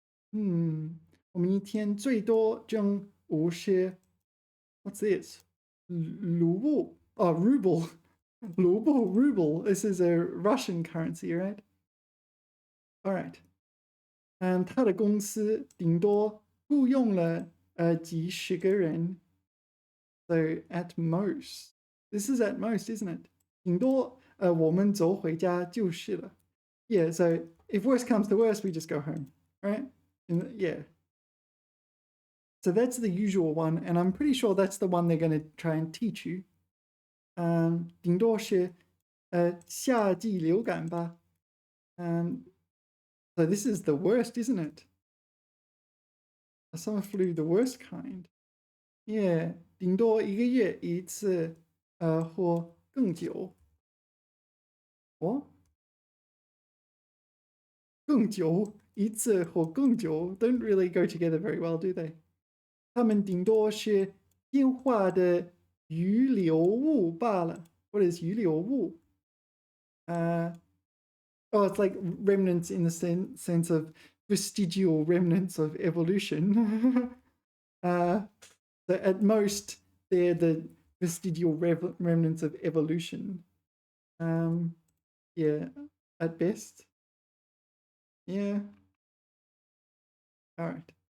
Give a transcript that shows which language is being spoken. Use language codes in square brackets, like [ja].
[zh] 我们一天最多挣50. [en] What's this? Ruble. Oh, ruble. Ruble. This is a Russian currency, right? All right. [zh] 他的公司顶多雇佣了几十个人. [en] So at most. This is at most, isn't it? [zh] 顶多我们走回家就是了. [en] Yeah, so if worst comes to worst, we just go home, right? Yeah. So that's the usual one, and I'm pretty sure that's the one they're going to try and teach you. [zh] 顶多是夏季流感吧. [en] So this is the worst, isn't it? Summer flu, the worst kind. [zh] Yeah, 顶多1个月一次或更久. [en] What? [zh] 更久一次或更久 [en] don't really go together very well, do they? [zh] 他们顶多是电话的余留物罢了. [en] What is 余留物? Oh, it's like remnants in the sense of vestigial remnants of evolution. So at most, they're the vestigial remnants of evolution. Yeah, at best. Yeah. All right.